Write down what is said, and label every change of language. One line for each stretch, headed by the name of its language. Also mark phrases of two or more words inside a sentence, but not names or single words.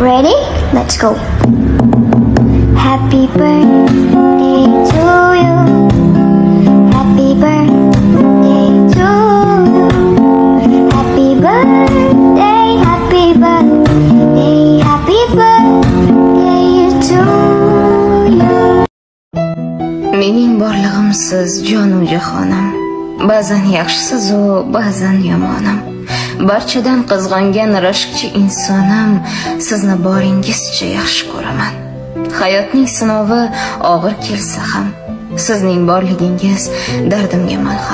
English: Ready? Let's go. Happy birthday to you. Happy birthday to you. Happy birthday, happy birthday, happy birthday to you.
Uzbek: Mening borlig'im siz jonu jahonim. Ba'zan yaxshisiz u ba'zan yomonim. Barchadan qizg'angan rashkchi insonim, sizni boringizcha yaxshi ko'raman. Hayotning sinovi og'ir kelsa ham, sizning borligingiz dardimga malham.